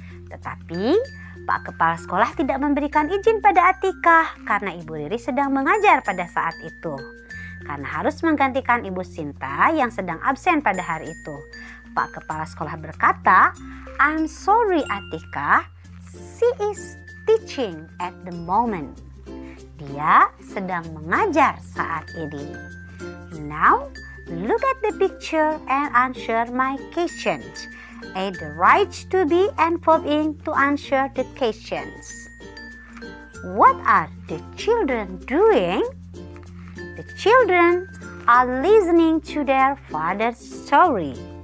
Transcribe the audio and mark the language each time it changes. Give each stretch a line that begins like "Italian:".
Indonesian: Tetapi Pak Kepala Sekolah tidak memberikan izin pada Atikah karena Ibu Riri sedang mengajar pada saat itu. Karena harus menggantikan Ibu Sinta yang sedang absen pada hari itu. Pak Kepala Sekolah berkata,
English: I'm sorry Atikah, she is teaching at the moment.
Indonesian: Dia sedang mengajar saat ini.
English: Now, look at the picture and answer my questions. Add the right to be and verb in to answer the questions. What are the children doing? The children are listening to their father's story.